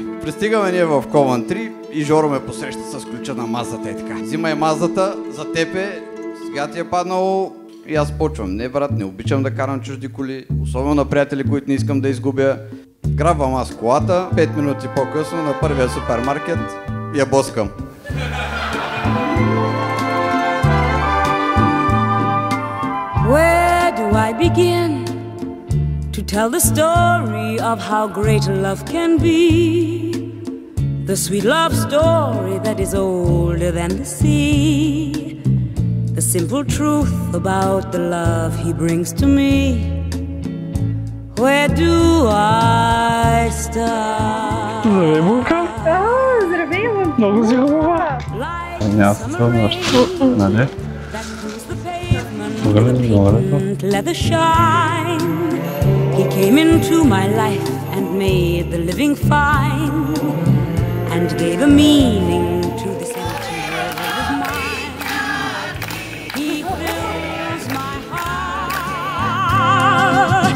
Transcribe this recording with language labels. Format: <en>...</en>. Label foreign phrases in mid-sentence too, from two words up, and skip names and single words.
<bg>Пристигаме ние в Ковентри и Жоро ме посреща с ключа на Маздата и така. Взимай Маздата, за теб е, сега ти е паднало и аз почвам. Не брат, не обичам да карам чужди коли, особено на приятели, които не искам да изгубя. Грабвам аз колата, 5 минути по-късно на първия супермаркет я боскам.</bg> <en>Where do I begin to tell the story of how great love can be? The sweet love story that is older than the sea. The simple truth about the love he brings to me. Where do I start?</en> <bg>Здравей, Булка! Здравей, Лънко! Много си хубава! Няма се това нещо, нали?</bg> <en>Let the shine. He came into my life and made the living fine and gave a meaning to this empty world of mine. He fills my heart.</en>